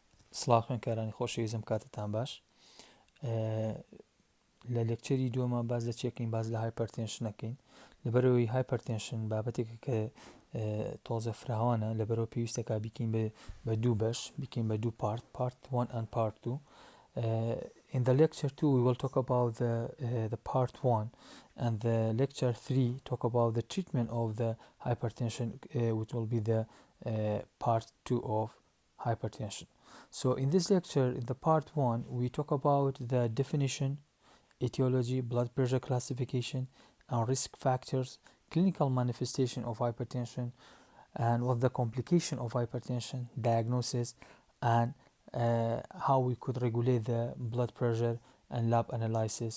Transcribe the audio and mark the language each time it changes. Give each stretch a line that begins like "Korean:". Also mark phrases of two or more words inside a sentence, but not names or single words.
Central Kurdish: سڵاو خوێنکارانی خۆشەویستم کاتتان باش. لە لێکچەری دووەمە باز لە چێکین باز لە هایپەرتێنشنەکەین لەبەرەوەی هایپەرتێنشن بابەتێکە کە تۆزە فراوانە لەبەرەوە پێویستەکە بیکەین بە دوو بەش بیکەین بە دوو
English: part 1 and part 2. In the lecture 2 we will talk about the part 1, and the lecture 3 talk about the treatment of the hypertension, which will be the part 2 of hypertension. So in this lecture, in the part 1, we talk about the definition, etiology, blood pressure classification, and risk factors, clinical manifestation of hypertension, and what the complication of hypertension, diagnosis, and how we could regulate the blood pressure and lab analysis.